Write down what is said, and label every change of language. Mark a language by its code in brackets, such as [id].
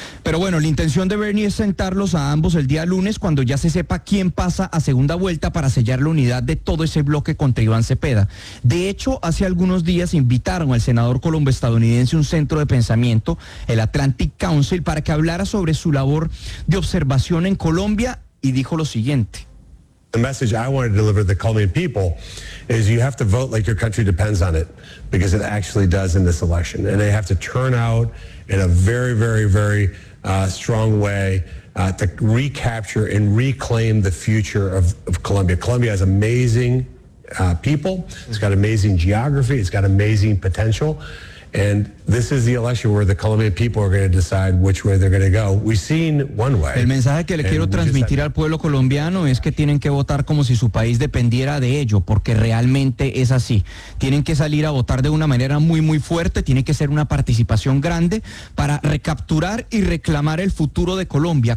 [es] Pero bueno, la intención de Bernie es sentarlos a ambos el día lunes, cuando ya se sepa quién pasa a segunda vuelta, para sellar la unidad de todo ese bloque contra Iván Cepeda. De hecho, hace algunos días invitaron al senador colombo-estadounidense un centro de pensamiento, el Atlantic Council, para que hablara sobre su labor de observación en Colombia, y dijo lo siguiente. [en] The message I want to deliver to the Colombian people is you have to vote like your country depends on it, because it actually does in this election. And they have to turn out in a very, very, very strong way to recapture and reclaim the future of Colombia. Colombia has amazing people. It's got amazing geography. It's got amazing potential. And this is the election where the Colombian people are going to decide which way they're going to go. We've seen one way. [es] El mensaje que le quiero transmitir al pueblo colombiano es que tienen que votar como si su país dependiera de ello, porque realmente es así. Tienen que salir a votar de una manera muy, muy fuerte. Tiene que ser una participación grande para recapturar y reclamar el futuro de Colombia.